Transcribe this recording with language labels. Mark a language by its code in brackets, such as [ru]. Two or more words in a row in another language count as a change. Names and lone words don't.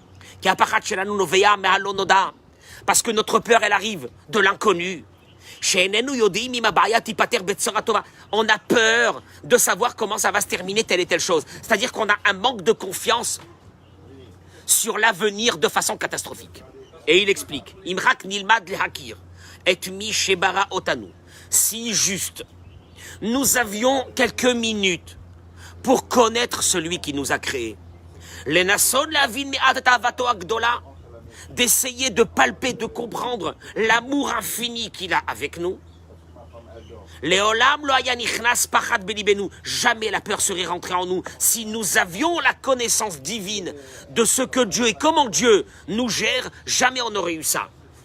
[fr] Parce que notre peur, elle arrive de l'inconnu. On a peur de savoir comment ça va se terminer telle et telle chose. C'est-à-dire qu'on a un manque de confiance sur l'avenir de façon catastrophique. Et il explique, [he] אם רק נלמד להכיר. ומי שברא אותנו. [fr] Si juste nous avions quelques minutes pour connaître celui qui nous a créés, d'essayer de palper, de comprendre l'amour infini qu'il a avec nous, jamais la peur serait rentrée en nous si nous avions la connaissance divine de ce que Dieu et comment Dieu nous gère, jamais on aurait eu ça.